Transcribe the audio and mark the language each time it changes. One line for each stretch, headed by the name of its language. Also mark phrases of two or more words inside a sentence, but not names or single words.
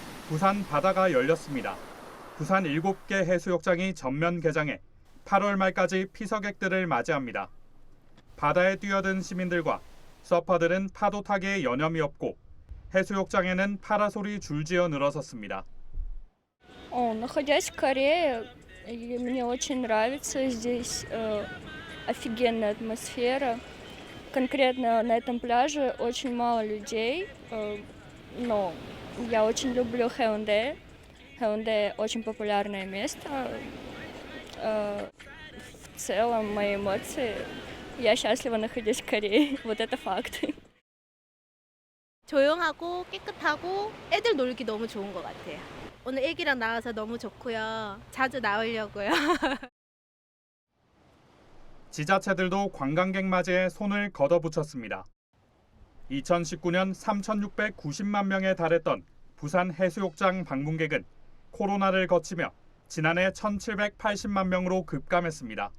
Korean: 부산 바다가 열렸습니다. 부산 7개 해수욕장이 전면 개장해 8월 말까지 피서객들을 맞이합니다. 바다에 뛰어든 시민들과 서퍼들은 파도 타기에 여념이 없고 해수욕장에는 파라솔이 줄지어 늘어섰습니다.
Russian: Находясь в Корее, мне очень нравится здесь офигенная атмосфера. Конкретно на этом пляже очень мало людей, но я очень люблю Хэунде. Хэунде очень популярное место. В целом мои эмоции. Я счастлива, находясь в Корее. Вот это факт.
Korean: 조용하고 깨끗하고 애들 놀기 너무 좋은 것 같아요. 오늘 애기랑 나와서 너무 좋고요. 자주 나오려고요. 지자체들도 관광객 맞이에 손을 걷어붙였습니다. 2019년 3,690만 명에 달했던 부산 해수욕장 방문객은 코로나를 거치며 지난해 1,780만 명으로 급감했습니다.